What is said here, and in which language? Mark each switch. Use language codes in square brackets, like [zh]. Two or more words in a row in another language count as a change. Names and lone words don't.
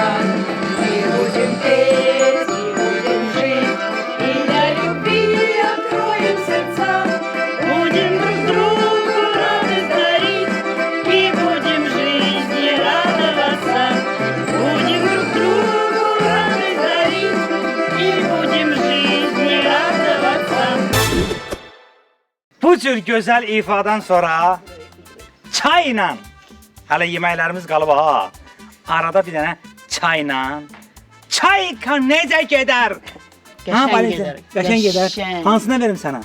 [ru] Мы будем петь и будем жить, и для любви откроем сердца. Будем друг другу радость дарить, и будем жизни радоваться. Будем друг другу радость дарить, и будем жизни радоваться. [az] Bu cür gözəl ifadan sonra çayla, hələ yeməklərimiz qalıb ha. Arada bir dənə çayla. Çayka necə gedər? Qəşəng Valentin, gedər. Qəşəng gedər. Qəşəng. Hansına verim sənə?